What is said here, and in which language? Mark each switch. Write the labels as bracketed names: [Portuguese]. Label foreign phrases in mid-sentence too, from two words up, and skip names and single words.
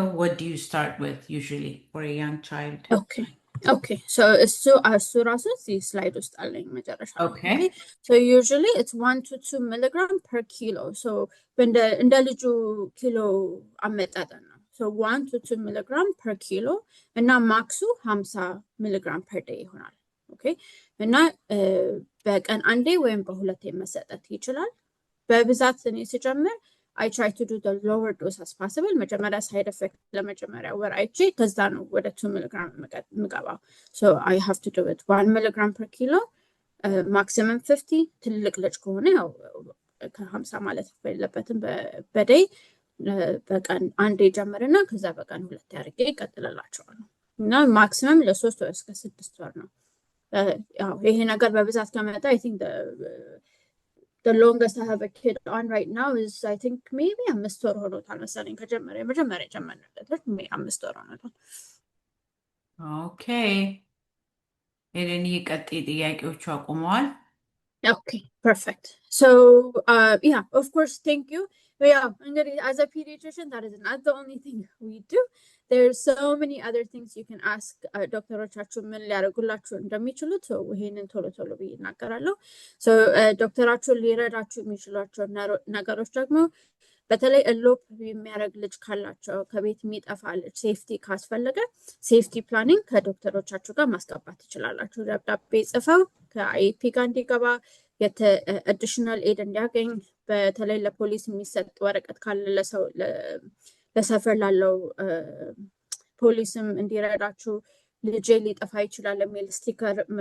[English] What do you start with usually for a young child? [Amharic] Okay, so እሱ ራሱ እዚህ ስላይድ ውስጥ አለኝ መጨረሻ። [English] Okay. So usually it's 1 to 2 milligram per kilo. [Amharic] So እንደ ልጁ ኪሎ አመጣጠን ነው። [English] So 1 to 2 milligram per kilo [Amharic] እና ማክሱ [English] 50 milligram per day [Amharic] ይሆናል። Okay, እና በቀን አንዴ ወይም በሁለቴ መሰጠት ይችላል። በብዛት እኔ ስጀምር [English] I try to do the lower dose as possible. [Amharic] መጀመሪያ [English] side effect [Amharic] ለመጀመሪያ ወር አይቼ ከዛ ነው ወደ 2 milligram ምገባው። [English] So I have to do it 1 milligram per kilo, maximum 50. [Amharic] ትልቅ ልጅ ከሆነ ያው ከ50 ማለት የለበትም በደይ በቀን አንዴ ጀምርና ከዛ በቀን ሁለቴ አድርጌ እቀጥልላቸዋለሁ እና ማክሲመም ለ3 ወር እስከ 6 ወር ነው። ያው ይሄ ነገር በብዛት ከመጣ [English] I think the longest I have a kid on right now is I think maybe [Amharic] 5 ወር ሆኖታል መሰለኝ ከጀመረ መጀመሪያ ጀመርንለት 5 ወር ሆኖታል። Okay. ኤደን ቀጥይ ጥያቄዎቹ አቁመዋል። [English] Okay, perfect. So yeah, of course, thank you. Yeah, as a pediatrician, that is not the only thing we do. There's so many other things you can ask [Amharic] ዶክተሮቻችሁ ምን ሊያደርጉላችሁ እንደሚችሉት ይሄንን ቶሎ ቶሎ ብዬ እናገራለሁ። ዶክተራችሁን ሊረዳችሁ የሚችሏቸው ነገሮች ደግሞ በተለይ እሎፕ የሚያደርግ ልጅ ካላቸው ከቤት የሚጠፋ ልጅ ሴፍቲ ካስፈለገ [English] safety planning [Amharic] ከዶክተሮቻችሁ ጋር ማስገባት ትችላላችሁ። ደብዳቤ ጽፈው ከአይፒ ጋር እንዲገባ [English] additional aid [Amharic] እንዲያገኝ በተለይ ለፖሊስ የሚሰጥ ወረቀት ካለ ለሰፈር ላለው ፖሊስም እንዲረዳችሁ ልጄ ሊጠፋ ይችላል የሚል ስቲከር